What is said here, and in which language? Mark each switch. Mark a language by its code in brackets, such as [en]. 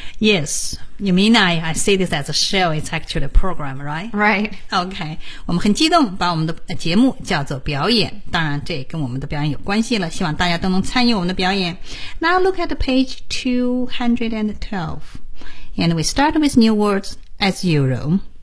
[en] Yes, you mean I say this as a show, it's actually a program, right? Right. [zh] Okay, 我们很激动把我们的节目叫做表演，当然这也跟我们的表演有关系了，希望大家都能参与我们的表演。 [en] Now look at page 212 and we start with new words as usual.